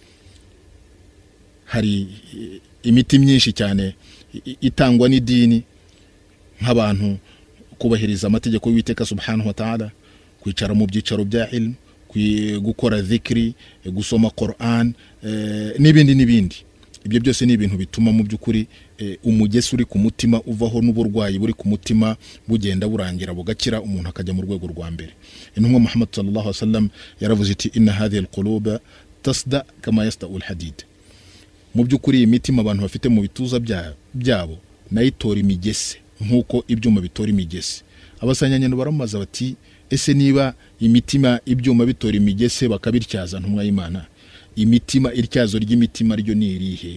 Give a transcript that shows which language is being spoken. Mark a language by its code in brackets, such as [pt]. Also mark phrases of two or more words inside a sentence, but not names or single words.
[rw] Hari imiti myinshi cyane itangwa n'idini, nk'abantu kubahiriza amategeko y'Uwiteka [ar] سبحانه وتعالى, [rw] kwicara mu byicaro bya ilmu, gukora dhikri, gusoma Qur'an, n'ibindi. Ibyo byose ni ibintu bituma mu by'ukuri umugesi uri ku mutima uvaho, n'uburwayi buri ku mutima bugenda burangira bugakira, umuntu akajya mu rwego rwa mbere. Intumwa Muhammad [ar] صلى الله عليه وسلم [rw] yaravuze iti [ar] إن هذه القلوب تصدأ كما يصدأ الحديد. [rw] Mu by'ukuri imitima abantu bafite mu bituza byabo nayitora imigese nkuko ibyuma bitora imigese. Abasanyanyano baramaza bati ese niba imitima ibyuma bitora imigese bakabityaza ntumwa y'Imana, imitima ityazo ry'imitima ryo ni irihe?